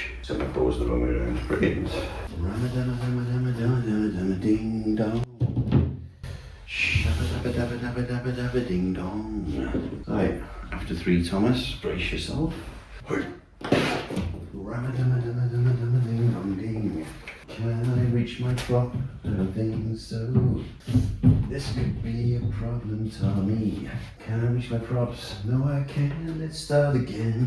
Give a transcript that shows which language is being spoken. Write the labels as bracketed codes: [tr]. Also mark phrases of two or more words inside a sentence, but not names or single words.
[en] So my balls the wrong way around, brilliant. Ding dong. Shabba dabba dabba dabba dabba dabba ding dong. Right, After 3, Thomas, brace yourself. Can I reach my prop? I don't think so. This could be a problem, Tommy. Can I reach my props? No, I can't. Let's start again.